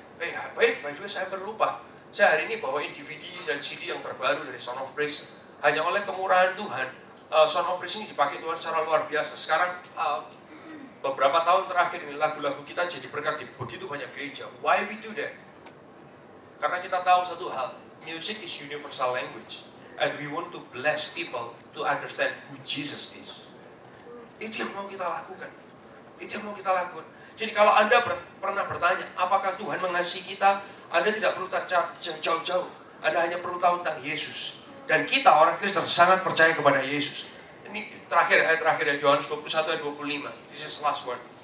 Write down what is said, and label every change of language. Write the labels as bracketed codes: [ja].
[en] By the way, [id] saya berlupa. Saya hari ini bawain DVD dan CD yang terbaru dari Sound of Praise. hanya oleh kemurahan Tuhan, Son of Praise ini dipakai Tuhan secara luar biasa. Sekarang beberapa tahun terakhir ini lagu-lagu kita jadi berkat di begitu banyak gereja. [en] Why we do that? [id] Karena kita tahu satu hal, [en] music is universal language, and we want to bless people to understand who Jesus is. [id] Itu yang mau kita lakukan. Itu yang mau kita lakukan. Jadi kalau Anda pernah bertanya, apakah Tuhan mengasihi kita? Anda tidak perlu jauh-jauh. Anda hanya perlu tahu tentang Yesus. Dan kita orang Kristen sangat percaya kepada Yesus. Ini ayat terakhir ya, Yohanes 21 ayat 25. [en] This is last one.